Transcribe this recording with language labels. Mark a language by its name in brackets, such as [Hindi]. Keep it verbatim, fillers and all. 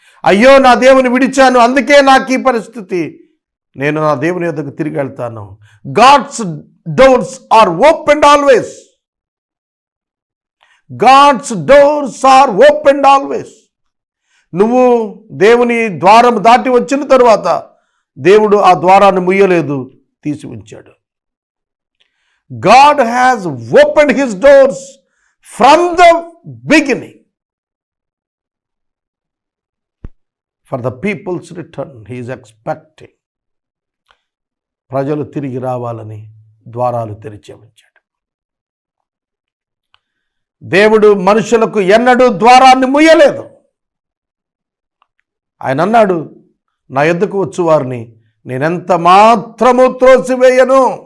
[Telugu] అయ్యో, నా దేవుని విడిచాను, అందుకే నాకు ఈ పరిస్థితి, నేను నా దేవుని యొద్దకు తిరిగి వెళ్తాను. [English] God's doors are open always. God's doors are open always. [Telugu] నువ్వు దేవుని ద్వారం దాటి వచ్చిన తరువాత దేవుడు ఆ ద్వారాన్ని ముయ్యలేదు, తీసి ఉంచాడు. [English] God has opened his doors from the beginning for the people's return. He is expecting [Telugu] ప్రజలు తిరిగి రావాలని ద్వారాలు తెరిచే ఉంచాడు. దేవుడు మనుషులకు ఎన్నడూ ద్వారాన్ని ముయ్యలేదు. ఆయన అన్నాడు, నా ఎద్దుకు వచ్చు వారిని నేనెంత మాత్రము త్రోసివేయను.